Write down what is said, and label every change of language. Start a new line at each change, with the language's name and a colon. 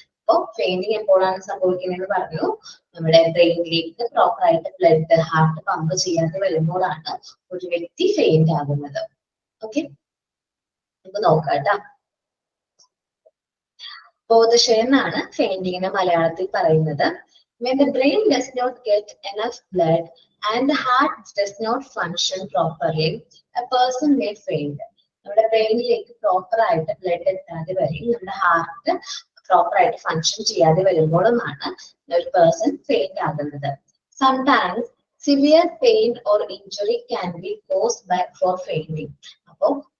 Malayalam: അപ്പോൾ ഫെയിന്റിങ് എപ്പോഴാണ് സംഭവിക്കുന്നതെന്ന് പറഞ്ഞു, നമ്മുടെ ബ്രെയിനിലേക്ക് പ്രോപ്പർ ആയിട്ട് ബ്ലഡ് ഹാർട്ട് പമ്പ് ചെയ്യാതെ വരുമ്പോഴാണ് ഒരു വ്യക്തി ഫെയിന്റ് ആകുന്നത്. ഓക്കെ, നമുക്ക് നോക്കാം കേട്ടോ. ബോധക്ഷയം എന്നാണ് ഫെയിന്റിങ്ങിനെ മലയാളത്തിൽ പറയുന്നത്.
English: When the brain does not get enough blood and the heart does not function properly, a person may faint.
Malayalam: നമ്മുടെ ബ്രെയിനിലേക്ക് പ്രോപ്പർ ആയിട്ട് ബ്ലഡ് എത്താതെ വരും, നമ്മുടെ ഹാർട്ട് പ്രോപ്പർ ആയിട്ട് ഫങ്ഷൻ ചെയ്യാതെ വരുമ്പോഴുമാണ് ഒരു പേഴ്സൺ ഫെയിന്റ് ആകുന്നത്.
English: Sometimes severe pain or injury can be caused by for fainting.
Malayalam: അപ്പോൾ